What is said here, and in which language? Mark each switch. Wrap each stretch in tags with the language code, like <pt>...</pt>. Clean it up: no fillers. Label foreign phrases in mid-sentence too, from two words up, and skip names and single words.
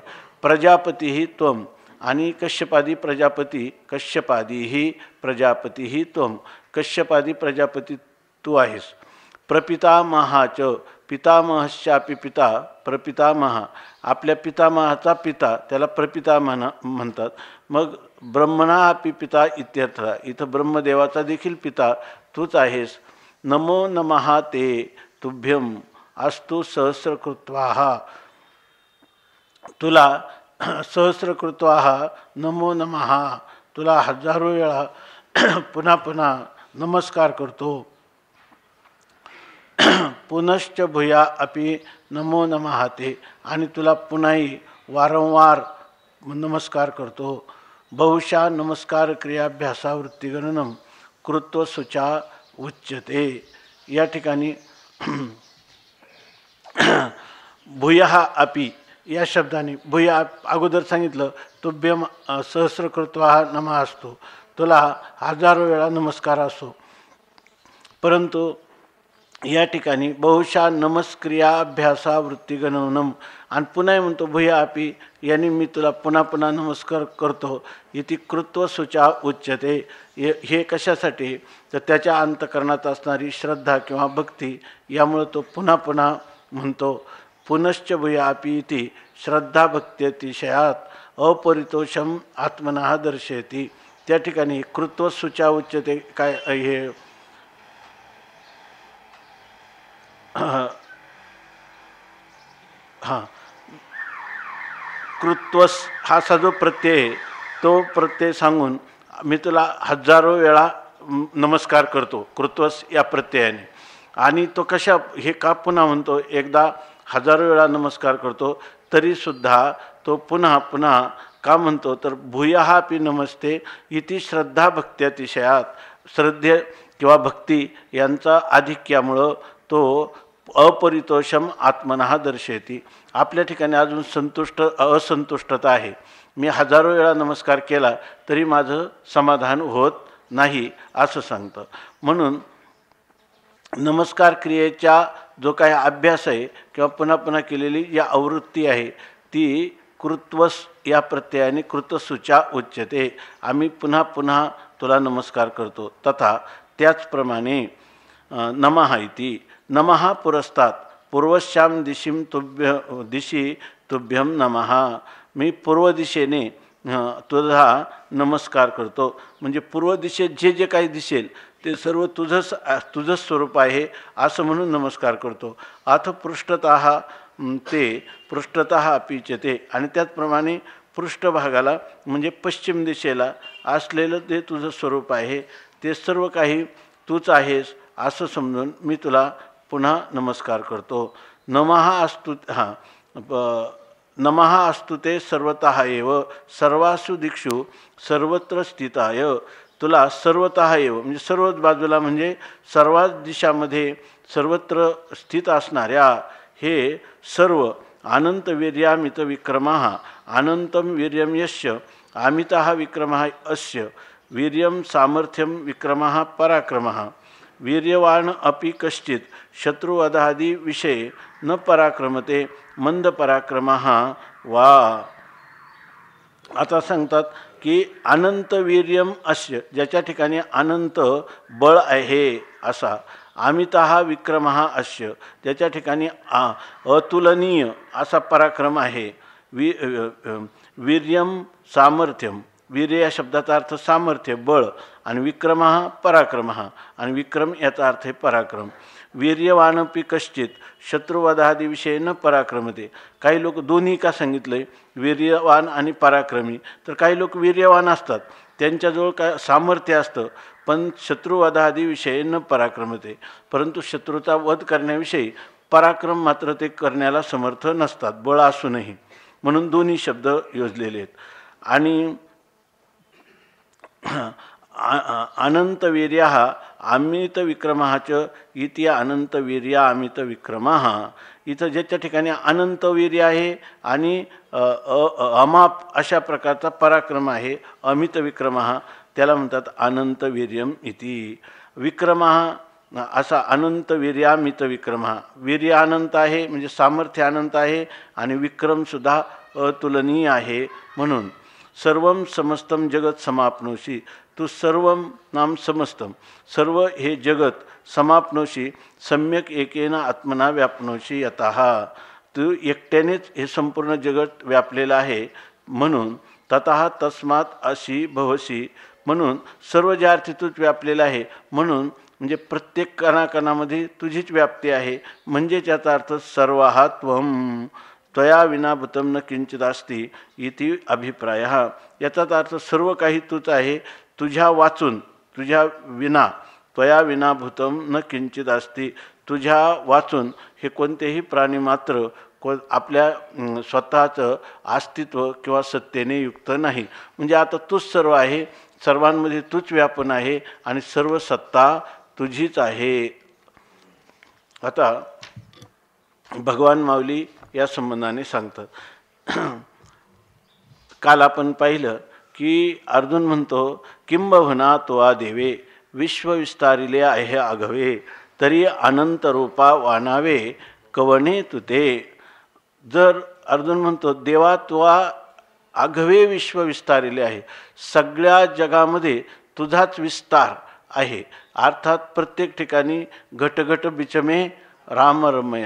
<sa>प्रजापतीही त्वम</sa> <mr>आणि कश्यपादी प्रजापती,</mr> <sa>कश्यपादीही प्रजापतीही त्वम,</sa> <mr>कश्यपादी प्रजापती तू आहेस.</mr> <sa>प्रपितामहाच पितामहश्चापि पिता प्रपितामह,</sa> <mr>आपल्या पितामहाचा पिता त्याला प्रपितामह म्हणतात.</mr> <sa>मग ब्रह्मणा अपि पिता इत्यर्थ,</sa> <mr>इथं ब्रह्मदेवाचा देखील पिता तूच आहेस.</mr> <sa>नमो नमः ते तुभ्यम अस्तु सहस्रकृत्वाः, तुला सहस्रकृत्वाः नमो नमः,</sa> <mr>तुला हजारो वेळा पुन्हा पुन्हा नमस्कार करतो.</mr> <sa>पुनश्च भूया अपि नमो नमः ते,</sa> <mr>आणि तुला पुन्हाही वारंवार नमस्कार करतो.</mr> <sa>बहुशा नमस्कार क्रियाभ्यासावृत्तिगणनम कृत्व सुचा उच्यते.</sa> <mr>या ठिकाणी</mr> <sa>भूयः अपि</sa> <mr>या शब्दाने भूया अगोदर सांगितलं</mr> <sa>तुभ्यम सहस्रकृत्वा नमः</sa> <mr>असतो, तुला हजारो वेळा नमस्कार असो. परंतु या ठिकाणी</mr> <sa>बहुशा नमस्क्रियाभ्यासा वृत्तिगणनम,</sa> <mr>आणि पुन्हा म्हणतो</mr> <sa>भूया अपि,</sa> <mr>यांनी मी तुला पुन्हा पुन्हा नमस्कार करतो.</mr> <sa>इति कृत्व सुचा उच्यते.</sa> <mr>हे कशासाठी, तर त्याच्या अंतकरणात असणारी श्रद्धा किंवा भक्ती, यामुळे तो पुन्हा पुन्हा म्हणतो.</mr> <sa>पुनश्च भूया अपि इति श्रद्धा भक्त्यतिशयात अपरितोषम आत्मनः दर्शयति.</sa> <mr>त्या ठिकाणी</mr> <sa>कृत्व सुचा उच्यते</sa> <mr>काय हे हां, कृत्वस हा असा जो प्रत्यय आहे तो प्रत्यय सांगून मी तुला हजारो वेळा नमस्कार करतो कृत्वस या प्रत्ययाने. आणि तो कशा हे का पुन्हा म्हणतो, एकदा हजारो वेळा नमस्कार करतो तरीसुद्धा तो पुन्हा पुन्हा का म्हणतो, तर</mr> <sa>भूयः अपि नमस्ते इति श्रद्धा भक्त्यतिशयात,</sa> <mr>श्रद्धे किंवा भक्ती यांचा आधिक्यामुळं तो</mr> <sa>अपरितोषम आत्मनः दर्शयती.</sa> <mr>आपल्या ठिकाणी अजून असंतुष्टता आहे. मी हजारो वेळा नमस्कार केला तरी माझं समाधान होत नाही असं सांगतं. म्हणून नमस्कार क्रियेचा जो काही अभ्यास आहे किंवा पुन्हा पुन्हा केलेली या आवृत्ती आहे ती कृत्वस या प्रत्ययाने</mr> <sa>कृतसुचा उच्यते.</sa> <mr>आम्ही पुन्हा पुन्हा तुला नमस्कार करतो.</mr> <sa>तथा त्याचप्रमाणे नमः इति नमः पुरस्तात् पूर्वश्याम दिशी तुभ्यम नमः,</sa> <mr>मी पूर्व दिशेने तुझा नमस्कार करतो. म्हणजे पूर्व दिशेत जे जे काही दिसेल ते सर्व तुझंच स्वरूप आहे असं म्हणून नमस्कार करतो.</mr> <sa>अथ पृष्ठतः ते पृष्ठतः अपीचते,</sa> <mr>आणि त्याचप्रमाणे पृष्ठभागाला म्हणजे पश्चिम दिशेला असलेलं ते तुझं स्वरूप आहे, ते सर्व काही तूच आहेस असं समजून मी तुला पुन्हा नमस्कार करतो.</mr> <sa>नमः अस्तु नमः अस्तु ते सर्वतः एव सर्वासु दिक्षु सर्वत्र स्थिताय, तुला सर्वतः एव</sa> <mr>म्हणजे सर्वच बाजूला म्हणजे सर्वाच दिशामध्ये सर्वत्र स्थित असणाऱ्या हे सर्व</mr> <sa>अनंत वीर्यामित विक्रमः अनंतम वीर्यम यस्य अमितः विक्रमः अस्य वीर्यम सामर्थ्यम विक्रमः पराक्रमः वीर्यवान अपि कश्चित शत्रुवधादि विषये न पराक्रमते मंद पराक्रमः वा.</sa> <mr>आता सांगतात की</mr> <sa>अनंत वीर्यम अस्य,</sa> <mr>ज्याच्या ठिकाणी अनंत बळ आहे असा,</mr> <sa>अमितः विक्रमः अस्य,</sa> <mr>ज्याच्या ठिकाणी अतुलनीय असा पराक्रम आहे.</mr> <sa>वीर्यम सामर्थ्यम,</sa> <mr>वीर्य या शब्दाचा अर्थ सामर्थ्य बळ, आणि</mr> <sa>विक्रमः पराक्रमः,</sa> <mr>आणि विक्रम याचा अर्थ आहे पराक्रम.</mr> <sa>वीर्यवानपि कश्चित शत्रुवधादि विषय न पराक्रमते.</sa> <mr>काही लोक दोन्ही का सांगितले वीर्यवान आणि पराक्रमी, तर काही लोक वीर्यवान असतात त्यांच्याजवळ काय सामर्थ्य असतं पण</mr> <sa>शत्रुवधादि विषय न पराक्रमते,</sa> <mr>परंतु शत्रूचा वध करण्याविषयी पराक्रम मात्र ते करण्याला समर्थ नसतात बळ असूनही. म्हणून दोन्ही शब्द योजलेले आहेत.</mr> <sa>आणि अनंत वीर्यः अमित विक्रमः च इति अनंत वीर्य अमित विक्रमः.</sa> <mr>इथं ज्याच्या ठिकाणी अनंत वीर्य आहे आणि अमाप अशा प्रकारचा पराक्रम आहे</mr> <sa>अमित विक्रमः,</sa> <mr>त्याला म्हणतात</mr> <sa>अनंत वीर्यम इति.</sa> <mr>विक्रमः असा</mr> <sa>अनंत वीर्यामित विक्रमा.</sa> <mr>वीर्य अनंत आहे म्हणजे सामर्थ्य अनंत आहे आणि विक्रमसुद्धा अतुलनीय आहे.</mr> <sa>म्हणून सर्वम समस्तम जगत समाप्नोशी, तू सर्वम नाम समस्तम, सर्व हे जगत समाप्नोशी सम्यक एकेन आत्मना व्यापनोशी यतः,</sa> <mr>तू एकट्यानेच हे संपूर्ण जगत व्यापलेलं आहे. म्हणून</mr> <sa>ततः तस्मात अशी भवसी,</sa> <mr>म्हणून सर्व ज्या अर्थी तूच व्यापलेला आहे. म्हणून म्हणजे प्रत्येक कणाकणामध्ये तुझीच व्याप्ती आहे. म्हणजे त्याचा अर्थ</mr> <sa>सर्वहा त्वं त्वया विना भूतं न किंचिदास्ति इति अभिप्राय.</sa> <mr>याचाच अर्थ सर्व काही तूच आहे. तुझ्या वाचून, तुझ्या विना,</mr> <sa>त्वया विना भूतं न किंचिदास्ति,</sa> <mr>तुझ्या वाचून हे कोणतेही प्राणी मात्र आपल्या स्वतःचं अस्तित्व किंवा सत्तेने युक्त नाही. म्हणजे आता तूच सर्व आहे, सर्वांमध्ये तूच व्यापन आहे आणि सर्व सत्ता तुझीच आहे. आता भगवान माऊली या संबंधाने सांगतात. काल आपण पाहिलं की अर्जुन म्हणतो किंबहुना त्वा देवे विश्व विस्तारिले आहे आघवे, तरी अनंत रूपा वानावे कवणे तुते. जर अर्जुन म्हणतो देवा त्वा आघवे विश्व विस्तारिले आहे, सगळ्या जगामध्ये तुझाच विस्तार आहे. अर्थात प्रत्येक ठिकाणी</mr> <hi>घटघट बिचमे रामरमया.</hi>